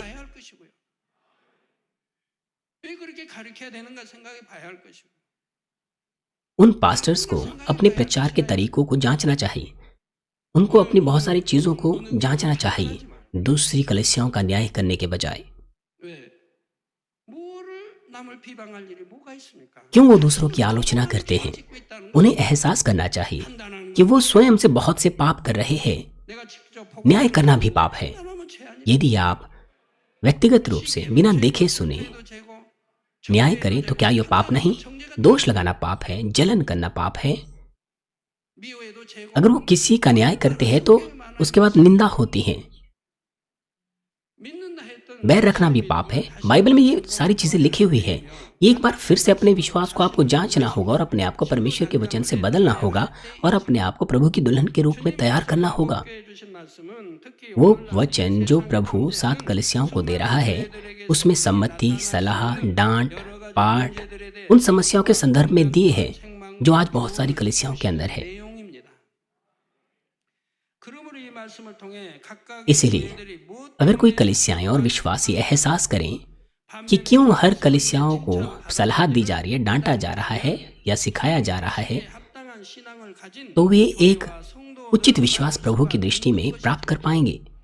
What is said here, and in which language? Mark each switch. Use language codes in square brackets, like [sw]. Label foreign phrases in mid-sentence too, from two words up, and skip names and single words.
[ko] 봐야 할 것이고요. 왜 그렇게 가르쳐야 되는가 생각해 봐야 할 것이고. [hi] उन पास्टर्स को अपने प्रचार के तरीकों को जांचना चाहिए। उनको अपनी बहुत सारी चीज़ों को जांचना चाहिए, दूसरी कलीसियाओं का न्याय करने के बजाय। [ko] 왜? 뭐를 남을 비방할 일이 뭐가 있습니까? [hi] क्यों वो दूसरों की आलोचना करते हैं। [ko] 짓고 있다는 거 [hi] उन्हें एहसास करना चाहिए [ko] 판단하는 [hi] कि वो स्वयं से बहुत से पाप कर रहे हैं। [ko] 내가 직접 보고 [hi] न्याय करना भी पाप है। [ko] 판단하면 죄 아니에요? [hi] यदि आप व्यक्तिगत रूप से बिना देखे सुने [ko] 도 죄고 [hi] न्याय करें तो क्या यह पाप नहीं? दोष लगाना पाप है, जलन करना पाप है। [ko] 미워해도 죄고 [hi] अगर वो किसी का न्याय करते हैं तो उसके बाद निंदा होती है। [ko] 믿는다 했던 [hi] बैर रखना भी पाप है। बाइबल में ये सारी चीजें लिखी हुई है। एक बार फिर से अपने विश्वास को आपको जांचना होगा और अपने आप को परमेश्वर के वचन से बदलना होगा और अपने आप को प्रभु की दुल्हन के रूप में तैयार करना होगा। [ko] 교회에 주신 말씀은 특히 [hi] वो वचन जो प्रभु 7 कलीसियाओं को दे रहा है, उसमें सम्मति, सलाह, डांट पाठ उन समस्याओं के संदर्भ में दिए हैं जो आज बहुत सारी कलीसियाओं के अंदर है। इसीलिए अगर कोई कलीसियाएं और विश्वासी एहसास करें कि क्यों हर कलीसियाओं को सलाह दी जा रही है, डांटा जा रहा है या सिखाया जा रहा है, तो वे एक उचित विश्वास प्रभु की दृष्टि में प्राप्त कर पाएंगे।